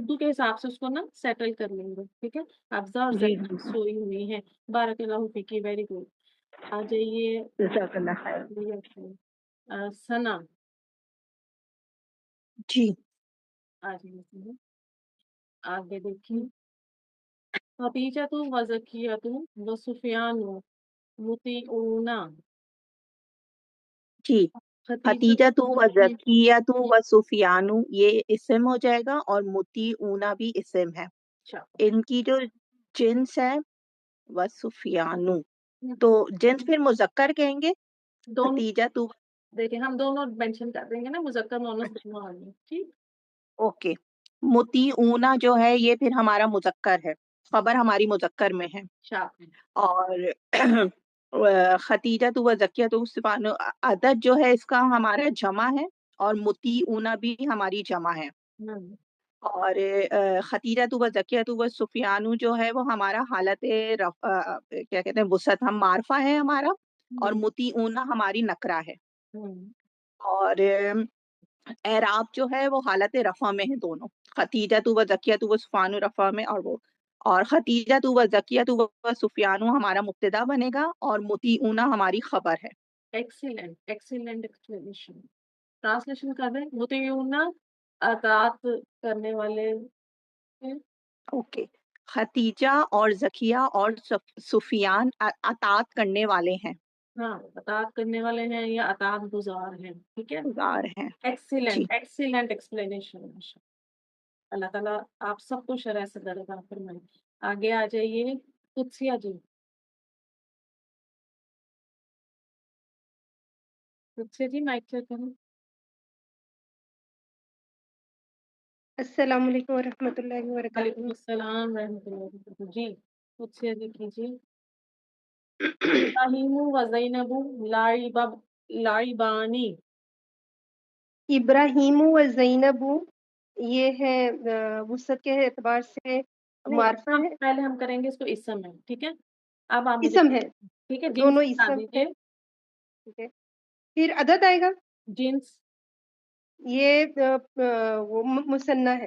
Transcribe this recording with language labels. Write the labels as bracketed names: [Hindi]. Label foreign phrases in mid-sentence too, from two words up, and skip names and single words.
[Hindi] उर्दू के हिसाब से उसको ना सेटल कर लेंगे, ठीक है। हफ्सा और जी जैनब जी, सोई हुई हैं। [Arabic] بارك الله فيكِ, [English] very good. [Hindi] आ जाइए। [Arabic] جزاك الله خير. [Hindi] सना, जी। आ जाइए। आगे देखिए। [Arabic] خديجةُ وزكيةُ وسفيانُ مطيعون. [Hindi] जी, खदीजा। [Arabic] خديجةُ وزكيةُ وسفيانُ [Hindi] ये इस्म हो जाएगा और मुतीऊना भी इस्म है। अच्छा। इनकी जो जिन्स है [Arabic] وسفيانُ, हम्म, [Hindi] तो जिन्स फिर मुज़क्कर कहेंगे। दोनों खतीजतु, देखिए, हम दोनों मेंशन कर देंगे ना, मुज़क्कर मुअन्नस दोनों आ गए, ठीक। ओके। मुतीऊना जो है ये फिर हमारा मुज़क्कर है, खबर हमारी मुज़क्कर में है। शाबाश। और [Arabic] خديجةُ وزكيةُ سفيانُ [Hindi] अदद जो है इसका हमारा जमा है, और मुतीऊना भी हमारी जमा है। हम्म और [Arabic] خديجةُ وزكيةُ وسفيانُ [Hindi] जो है वो हमारा क्या कहते हैं वुसअत, हम मारफा है हमारा, और हम्म मुतीऊना हमारी नकरा है। हम्म और एराब जो है वो हालत रफ़ा में है दोनों। [Arabic] خديجةُ وزكيةُ وسفيانُ [Hindi] रफ़ा में, और [Arabic] خديجةُ وزكيةُ وسفيانُ [Hindi] हमारा मुब्तदा बनेगा और मुतीऊना हमारी खबर है। [English] Excellent, excellent explanation. [Hindi] ट्रांसलेशन कर दें। मुतीऊना अतात करने वाले हैं। ओके। खतीजा और ज़किया और सुफियान अतात करने वाले हैं, हाँ, अतात करने वाले हैं या अतात गुजार हैं, ठीक है। गुज़ार हैं। जी। [English] Excellent, excellent explanation. [Hindi] अल्लाह ताला आप सबको शरह से दरगाह फरमाए। आगे आ जाइए। कुत्सिया जी, कुत्सिया जी [English] mic check [Hindi] करो। [Arabic] السلام عليكم ورحمة الله وبركاته. وعليكم السلام رحمة الله وبركاته. [Hindi] जी कुत्सिया जी कीजिए। [Arabic] إبراهيمُ وزينبُ لاعبان. إبراهيم وزينبُ, [Hindi] ये है वसत के एतबार से नहीं, मार्फा अब है, पहले हम करेंगे इसको इसम है, ठीक है। अब आप मुझे इसम है, ठीक है जिन्स दोनों बता इसम है। दीजिए। ठीक है, फिर अदद आएगा, जिन्स ये वो मुसन्ना है।